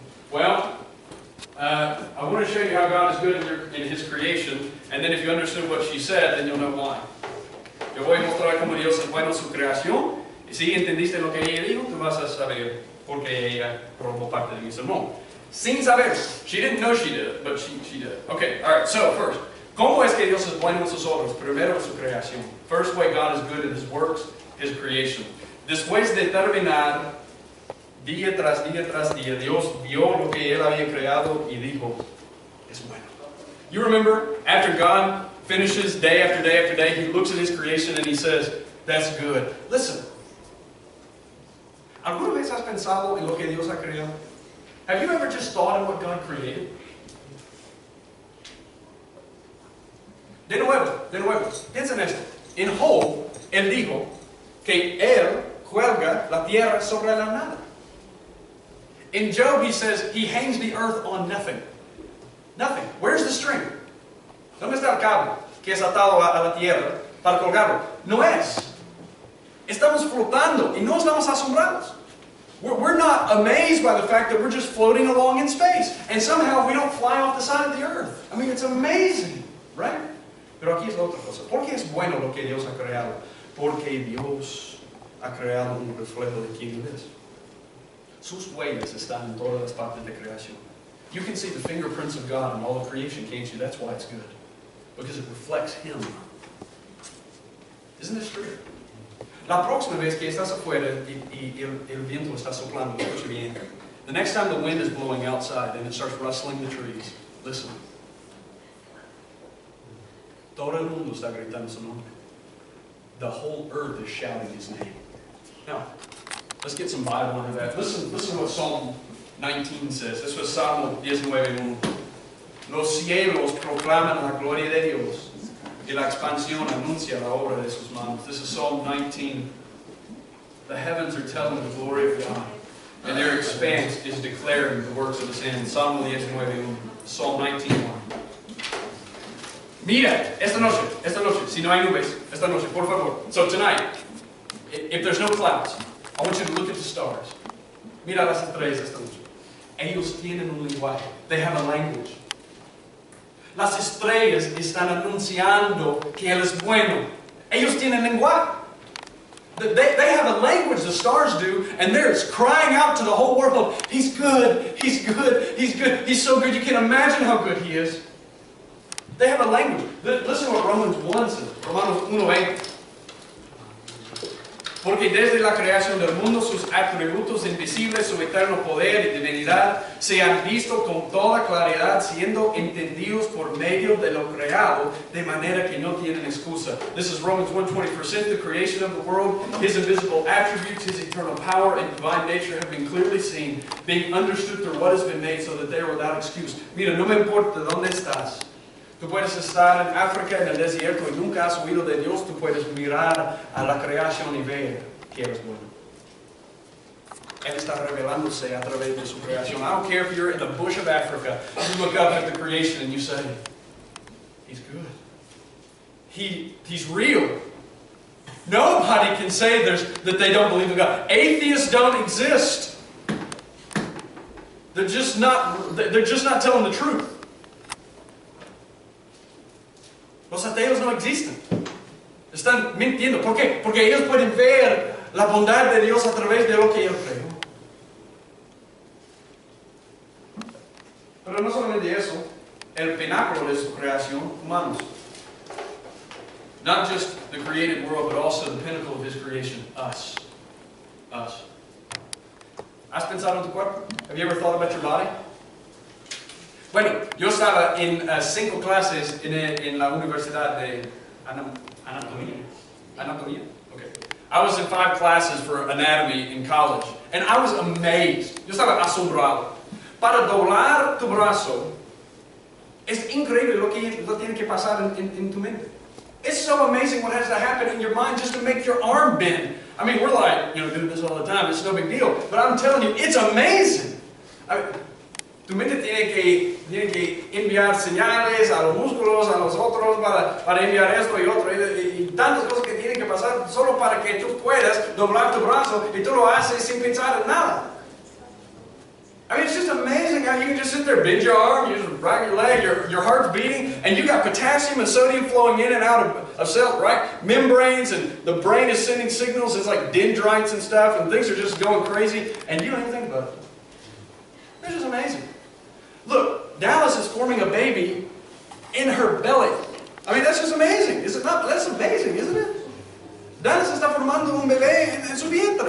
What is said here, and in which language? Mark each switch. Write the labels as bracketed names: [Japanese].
[English] Well, I want to show you how God is good in His creation, and then if you understood what she said, then you'll know why. [Spanish] Yo voy a mostrar cómo Dios es bueno en su creación. Y si entendiste lo que ella dijo, tú vas a saber por qué ella robó parte de mi sermón. Sin saber. [English] She didn't know she did it, but she did. Okay, alright, so first. [Spanish] ¿Cómo es que Dios es bueno en sus obras? Primero en su creación. [English] First way God is good in His works, His creation. [Spanish] Después de terminar, día tras día, Dios vio lo que Él había creado y dijo, es bueno. [English] You remember, after God finishes day after day after day, He looks at His creation and He says, that's good. Listen. [Spanish] ¿Alguna vez has pensado en lo que Dios ha creado? [English] Have you ever just thought in what God created? [Spanish] De nuevo, piensa en esto. En Job, Él dijo que Él cuelga la tierra sobre la nada. [English] In Job, He says He hangs the earth on nothing. Nothing. Where's the string? [Spanish] ¿Dónde está el cable que es atado a la tierra para colgarlo? No es. Estamos flotando y no estamos asombrados. [English] We're not amazed by the fact that we're just floating along in space. And somehow we don't fly off the side of the earth. I mean, it's amazing, right? [Spanish] Pero aquí es la otra cosa. ¿Por qué es bueno lo que Dios ha creado? Porque Dios ha creado un reflejo de quién Él es. Sus huellas están en todas las partes de creación. [English] You can see the fingerprints of God in all of creation, can't you? That's why it's good. Because it reflects Him. Isn't this true? [Spanish] La próxima vez que estás afuera y el viento está soplando, escucha bien. [English] The next time the wind is blowing outside and it starts rustling the trees, listen. [Spanish] Todo el mundo está gritando su nombre. [English] The whole earth is shouting His name. Now, let's get some Bible into that. Listen what Psalm 19 says. This was Salmo 19:1. [Spanish] Los cielos proclaman la gloria de Dios. Y la expansión anuncia la obra de sus manos. [English] This is Psalm 19. The heavens are telling the glory of God, and their expanse is declaring the works of His hands. Salmo 19:1. Psalm 19:1. [Spanish] Mira, esta noche, si no hay nubes, esta noche, por favor. [English] So tonight, if there's no clouds, I want you to look at the stars. [Spanish] Mira las estrellas esta noche. Ellos tienen un lenguaje. [English] They have a language. [Spanish] Las estrellas están anunciando que Él es bueno. Ellos tienen lenguaje. [English] They have a language, the stars do, and they're crying out to the whole world, He's good, He's good, He's good, He's so good, you can't imagine how good He is. They have a language. Listen to what Romans 1 says. [Spanish] Romanos 1:20. Porque desde la creación del mundo sus atributos invisibles, su eterno poder y divinidad se han visto con toda claridad, siendo entendidos por medio de lo creado, de manera que no tienen excusa. [English] This is Romans 1:20. For since the creation of the world, His invisible attributes, His eternal power and divine nature have been clearly seen, being understood through what has been made, so that they are without excuse. [Spanish] Mira, no me importa dónde estás. Tú puedes estar en África, en el desierto, y nunca has oído de Dios. Tú puedes mirar a la creación y ver que Él es bueno. Él está revelándose a través de su creación. [English] I don't care if you're in the bush of Africa. You look up at the creation and you say, He's good. He's real. Nobody can say that they don't believe in God. Atheists don't exist. They're just not telling the truth. [Spanish] Los ateos no existen. Están mintiendo. ¿Por qué? Porque ellos pueden ver la bondad de Dios a través de lo que Él creó. Pero no solamente eso, el pináculo de su creación, humanos. [English] Not just the created world, but also the pinnacle of His creation, us. Us. [Spanish] ¿Has pensado en tu cuerpo? [English] Have you ever thought about your body? [Spanish] Bueno, yo estaba en 5 clases en la Universidad de Anatomía. Anatomía? Okay. [English] I was in 5 classes for anatomy in college, and I was amazed. [Spanish] Yo estaba asombrado. Para doblar tu brazo, es increíble lo tiene que pasar en tu mente. [English] It's so amazing what has to happen in your mind just to make your arm bend. I mean, we're like, doing this all the time. It's no big deal. But I'm telling you, it's amazing. Tu mente tiene que enviar señales a los músculos, a los otros, para enviar esto y otro, y tantas cosas que tienen que pasar solo para que tú puedas doblar tu brazo, y tú lo haces sin pensar en nada. I mean, it's just amazing how you can just sit there, bend your arm, you just drag your leg, your heart's beating, and you got potassium and sodium flowing in and out of cells, right? Membranes, and the brain is sending signals. It's like dendrites and stuff, and things are just going crazy, and you don't even think about it. It's just amazing. Look, Dallas is forming a baby in her belly. I mean, that's just amazing. Is it not? That's amazing, isn't it? [Spanish] Dallas está formando un bebé en su vientre.